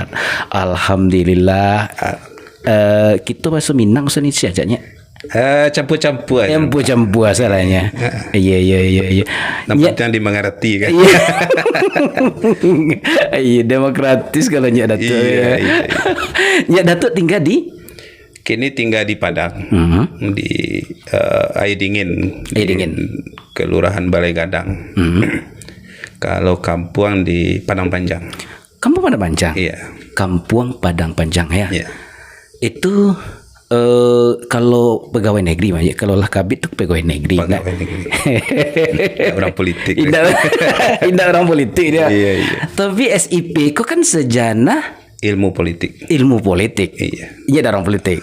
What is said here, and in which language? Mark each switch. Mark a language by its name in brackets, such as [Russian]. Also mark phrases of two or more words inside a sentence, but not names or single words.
[Indonesian] Alhamdulillah. Kita bahasa Minang sini saja. Campur-campur aja. Campur salahnya. Iya. Nampaknya dimengerti kan. Iya, demokratis kalau Nyak Datuk. Iya. Nyak Datuk tinggal di? Kini tinggal di Padang, di Air Dingin, Kelurahan Balai Gadang. Kalau kampung di Padang Panjang. Kampung Padang Panjang? Iya. Kampung Padang Panjang ya. Iya. Itu kalau pegawai negeri mah ya, kalau lah kabit tuh pegawai negeri. Orang politik. Indah orang politik dia. Iya. Tapi SIP kok kan sejana ilmu politik. Iya. Iya, orang politik.